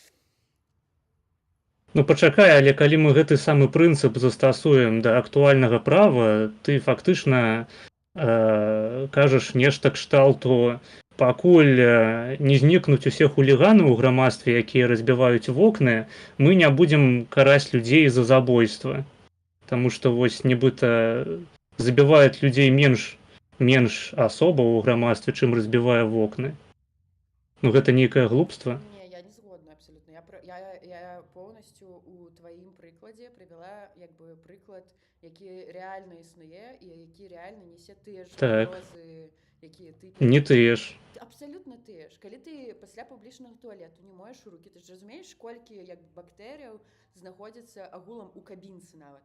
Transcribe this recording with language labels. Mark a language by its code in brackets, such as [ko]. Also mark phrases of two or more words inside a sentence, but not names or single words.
[be] Ну пачакай, але калі мы гэты самы прынцып застасуем да актуальнага права, ты фактычна кажаш нешта кшталту, пакуль не знікнуць усе хуліганы ў грамадстве, якія разбіваюць вокны, мы не будзем караць людзей за забойства. Таму што вось нібыта забіваюць людзей менш асобаў у грамадстве, чым разбівае вокны. Ну гэта нейкае глупства. Не, я не згодна абсолютно. Я полностью у тваім прыкладзе прывяла як бы прыклад, які реально існуе і які реально несе тыя ж пагрозы, якія ты... Не тыя ж. Абсолютно тыя ж. Калі ты пасля публічнага туалету не моеш рукі, ты ж разумееш, колькі як бактэрыяў знаходзіцца агулам у кабінцы нават.